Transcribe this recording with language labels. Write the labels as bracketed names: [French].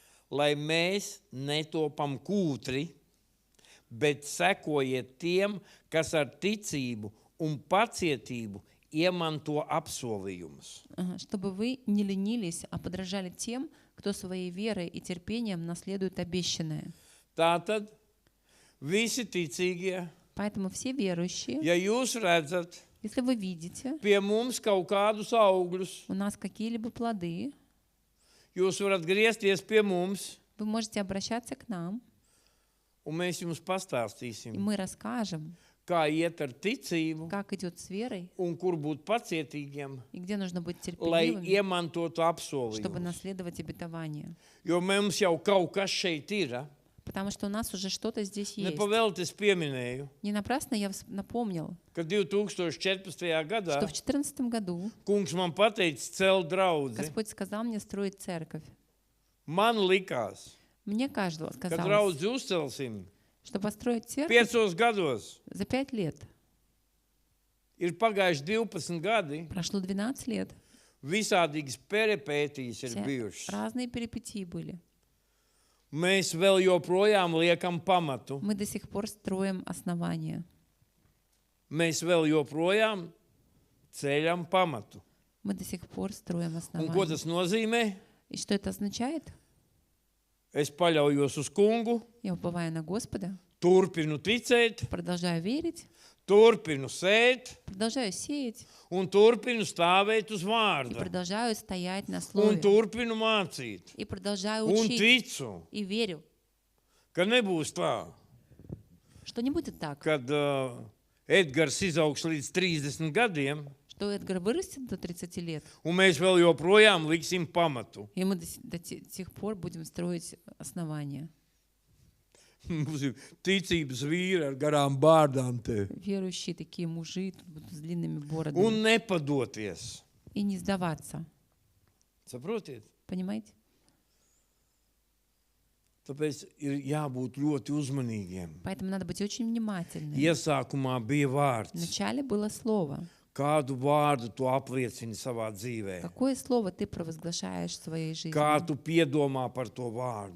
[Latvian] lai mēs netopam kūtri, bet sekojiet tiem, kas ar ticību un pacietību iemanto apsolījumus. [Russian] чтобы вы не ленились, а подражали тем, кто своей верой и терпением наследует обещанное. [Latvian] Tātad visi ticīgie, [Russian] Поэтому все верующие, [Latvian] ja jūs redzat [Russian] если вы видите [Latvian] pie mums kaut kādus augļus, [Russian] у нас какие-либо плоды, [Latvian] jūs varat griezties pie mums, [Russian] вы можете обращаться к нам, [Latvian] un mēs jums [Russian] и [Latvian] pastāstīsim, [Russian] мы расскажем, [Latvian] kā iet ar ticību [Russian] как идет с верой [Latvian] un kur būt pacietīgiem, [Russian] и где нужно быть [Latvian] lai [Russian] терпеливыми, [Latvian] iemantotu [Russian] чтобы [Latvian] apsolījumus. [Russian] наследовать обетование. [Latvian] Jo mums jau kaut kas šeit ir, [Russian] Потому что у нас уже что-то здесь есть. [Latvian] Nepavēlti es pieminēju, [Russian] Не напрасно я напомнил, [Latvian] ka 2014. gadā [Russian] что в 2014 году [Latvian] kungs man pateica celt draudzi. [Russian] Господь сказал мне строить церковь. [Latvian] Man likās, [Russian] Мне [Latvian] ka [Russian] казалось, [Latvian] draudzi uzcelsim [Russian] что построить церковь [Latvian] 5 gados. [Russian] за 5 лет. [Latvian] Ir pagājuši 12 gadi, [Russian] Прошло 12 лет. [Latvian] visādīgas peripētīs ir [Russian] Все [Latvian] bijušas. [Russian] разные перипетии были. [Latvian] Mēs vēl joprojām liekam pamatu. [Russian] Мы до сих пор строим основания. [Latvian] Mēs vēl joprojām ceļam pamatu. [Russian] Мы до сих пор строим [Latvian] Un ko [Russian] основания. [Latvian] tas nozīmē? [Russian] И что это означает? [Latvian] Es paļaujos uz kungu, [Russian] Я уповаю на Господа, [Latvian] turpinu ticēt, [Russian] продолжаю верить, [Latvian] turpinu sēt [Russian] продолжаю сеять [Latvian] un turpinu stāvēt uz [Russian] и [Latvian] vārda. [Russian] продолжаю стоять на [Latvian] Un [Russian] слове. [Latvian] turpinu mācīt. [Russian] И продолжаю [Latvian] Un [Russian] учить. [Latvian] ticu, [Russian] И верю, [Latvian] ka nebūs tā, [Russian] что не будет так, [Latvian] kad Edgars izaugs līdz 30 gadiem, [Russian] что Эдгар вырастет до 30 лет, [Latvian] un mēs vēl joprojām liksim pamatu. [Russian] и мы до тех пор будем строить основания. [Latvian] Mums ir ticības vīri ar garām bārdām te. [Russian] Верующие такие мужи тут будут с длинными [Latvian] Un [Russian] бородами. [Latvian] nepadoties. [Russian] И не сдаваться. [Latvian] Saprotiet? [Russian] Понимаете? [Latvian] Tāpēc ir jābūt ļoti uzmanīgiem. [Russian] Поэтому надо быть очень внимательным. [Latvian] Iesākumā bija vārds. [Russian] Вначале было слово. [Latvian] Kādu vārdu tu apliecini savā dzīvē? [Russian] Какое слово ты провозглашаешь в своей жизни? [Latvian] Kā tu piedomā par to vārdu?